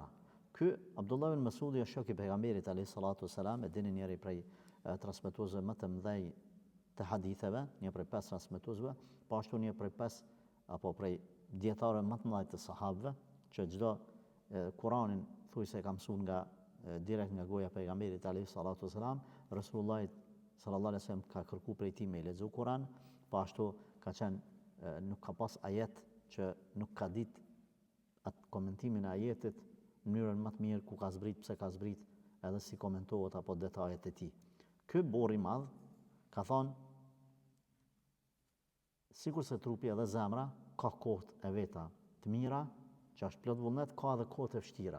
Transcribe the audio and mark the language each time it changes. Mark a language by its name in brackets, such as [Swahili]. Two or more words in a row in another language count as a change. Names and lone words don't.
[Albanian] Ky Abdullah ibn Mas'udi është shok i pejgamberit [Arabic] عليه الصلاة والسلام, [Albanian] e dini njëri prej transmetuesve më të mëdhej të haditheve, një prej 5 transmetuesve, po ashtu një prej 5 apo prej dietarëve më të mëdhenj të sahabëve, që çdo Kur'anin thuaj se ka mësuar nga direkt nga goja e pejgamberit [Arabic] عليه الصلاة والسلام, رسول الله صلى الله عليه وسلم [Albanian] ka kërku prej tij me lexu Kur'an, po ashtu ka qenë nuk ka pas ajet që nuk ka ditë atë komentimin e ajetit në mënyrën më të mirë, ku ka zbrit, pse ka zbrit, edhe si komentohet apo detajet e tij. Ky burr i madh ka thonë, sikur se trupi edhe zemra ka kohët e veta të mira, që është plot vullnet, ka edhe kohët e vështira.